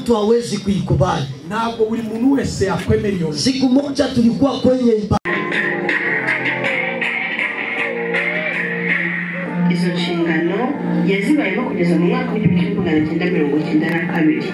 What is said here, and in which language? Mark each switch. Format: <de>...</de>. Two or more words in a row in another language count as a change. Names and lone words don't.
<sw>mtu hawezi kuikubali.</sw> <rw>Ntabwo buri muntu wese yakwemera iyo.</rw> <sw>Siku moja tulikuwa kwenye</sw> <rw>izo nshingano yazibayemo kugeza mu mwaka w'1992.</rw>